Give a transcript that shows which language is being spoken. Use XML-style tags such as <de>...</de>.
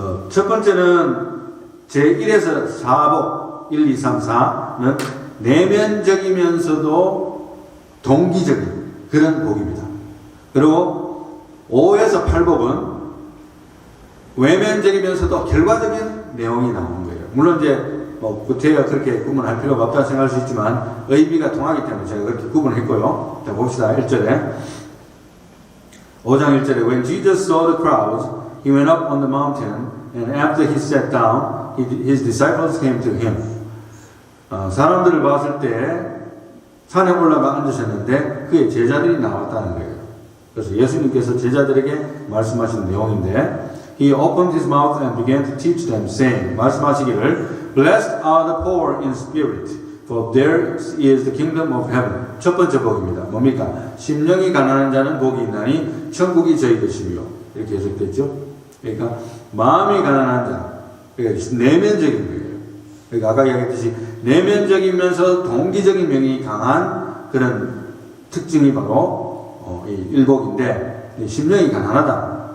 <ko>첫 번째는 제1에서 4복, 1, 2, 3, 4는 내면적이면서도 동기적인 그런 복입니다. 그리고 5에서 8복은 외면적이면서도 결과적인 내용이 나오는 거예요. 물론 이제 구태가 그렇게 구분할 필요가 없다고 생각할 수 있지만 의미가 통하기 때문에 제가 그렇게 구분했고요. 자, 봅시다. 1절에 5장 1절에</ko> <en>When Jesus saw the crowds, he went up on the mountain, and after he sat down, his disciples came to him.</en> <ko>사람들을 봤을 때 산에 올라가 앉으셨는데 그의 제자들이 나왔다는 거예요. 그래서 예수님께서 제자들에게 말씀하신 내용인데,</ko> <en>He opened his mouth and began to teach them, saying,</en> <ko>말씀하시기를</ko> <en>Blessed are the poor in spirit, for theirs is the kingdom of heaven.</en> <ko>첫 번째 복입니다. 뭡니까? 심령이 가난한 자는 복이 있나니 천국이 저희 것이며, 이렇게 해석됐죠. 그러니까 마음이 가난한 자, 그러니까 내면적인 거예요. 그러니까 아까 이야기했듯이 내면적이면서 동기적인 면이 강한 그런 특징이 바로 이 일복인데, 심령이 가난하다.</ko>